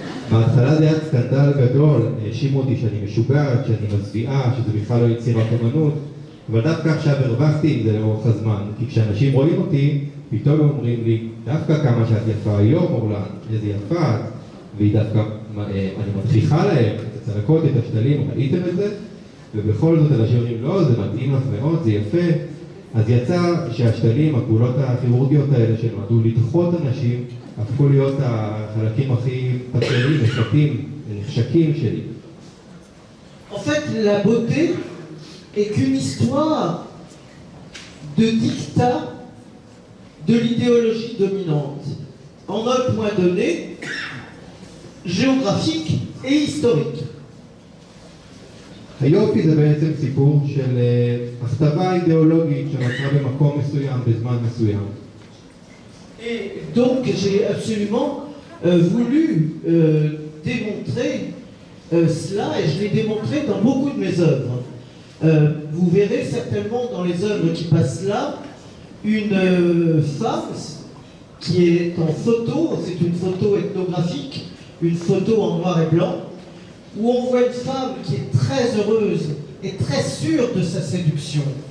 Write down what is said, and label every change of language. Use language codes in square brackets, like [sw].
[he] בהתחלה זה היה סקנדל גדול, האשימו אותי שאני משוגעת, שאני מזוויעה, שזה בכלל לא יצירת אמנות, אבל דווקא עכשיו הרווחתי עם זה לאורך הזמן, כי כשאנשים רואים אותי, פתאום אומרים לי, דווקא כמה שאת יפה היום, אורלן, איזה יפה את, והיא דווקא, אני מדחיכה להם את הצלקות, את השתלים, ראיתם את זה? ובכל זאת אנשים אומרים, לא, זה מתאים לך מאוד, זה יפה. אז יצא שהשתלים, הפעולות הכירורגיות האלה שנועדו לדחות אנשים, הפכו להיות החלקים הכי פתרים, מפתים, נחשקים שלי. [fr] En fait, la beauté est qu'une histoire de dictat de l'idéologie dominante, en un point donné, géographique et historique. [he] היופי זה בעצם סיפור של הכתבה אידיאולוגית שנוצרה במקום מסוים, בזמן מסוים. [fr] Et donc j'ai absolument voulu démontrer cela, et je l'ai démontré dans beaucoup de mes œuvres. Vous verrez certainement dans les œuvres qui passent là, une femme qui est en photo, c'est une photo ethnographique, une photo en noir et blanc, où on voit une femme qui est très heureuse et très sûre de sa séduction.